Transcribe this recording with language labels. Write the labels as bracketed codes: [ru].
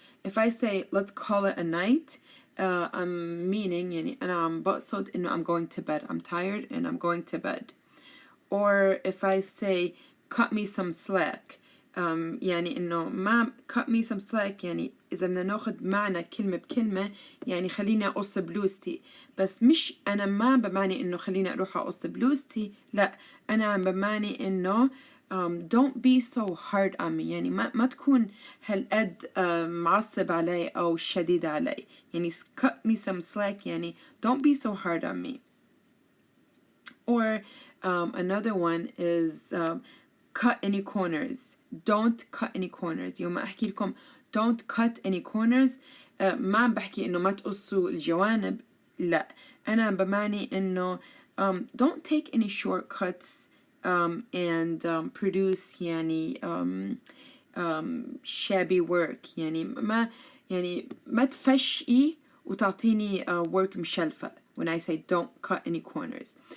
[en] If I say let's call it a night, I'm meaning [ar] يعني أنا بقصد إنه [en] I'm going to bed. I'm tired and I'm going to bed. Or if I say cut me some slack, [ar] يعني إنه ما cut me some slack يعني إذا بدنا ناخد معنى كلمة بكلمة يعني خليني أقص بلوزتي، بس مش أنا ما بمعني إنه خليني أروح أقص بلوزتي، لا أنا بمعني إنه [en] don't be so hard on me، [ar] يعني ما تكون هالقد معصب علي أو شديد علي، يعني cut me some slack يعني don't be so hard on me. [en] Or another one is cut any corners. Don't cut any corners. [ar] يوم أحكي لكم [en] don't cut any corners [ar] ما عم بحكي إنه ما تقصوا الجوانب، لا أنا بمعني إنه [en] don't take any shortcuts and produce يعني shabby work، [ar] يعني ما تفشقي وتعطيني [en] work [ar] مشلفة [en] when I say don't cut any corners.